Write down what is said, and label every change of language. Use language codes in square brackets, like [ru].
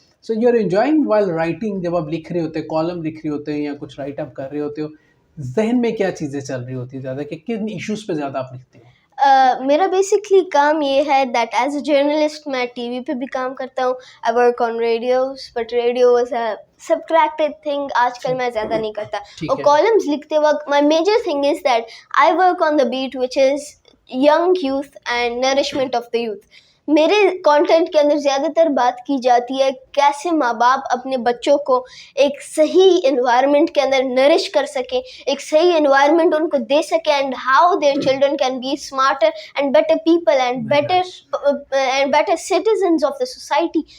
[en] so you are enjoying while writing, [ur] جب آپ لکھ رہے ہوتے ہیں, کالم لکھ رہے ہوتے ہیں یا کچھ رائٹ اپ کر رہے ہوتے ہو, ذہن میں کیا چیزیں چل رہی ہوتی ہیں زیادہ, کہ کن ایشوز پہ زیادہ آپ لکھتے ہو؟ میرا بیسکلی کام یہ ہے [en] that as a journalist [ur] میں ٹی وی پہ بھی کام کرتا ہوں. [en] I work on radios, but radio is a subtracted thing, [ur] آج کل میں زیادہ نہیں کرتا. اور کالمز لکھتے وقت [en] My major thing is that I work on the beat which is young youth and nourishment of the youth. [ur] میرے کانٹینٹ کے اندر زیادہ تر بات کی جاتی ہے کیسے ماں باپ اپنے بچوں کو ایک صحیح انوائرمنٹ کے اندر نرش کر سکیں, ایک صحیح انوائرمنٹ ان کو دے سکیں, [en] And how their children can be smarter and better people and better citizens of the society.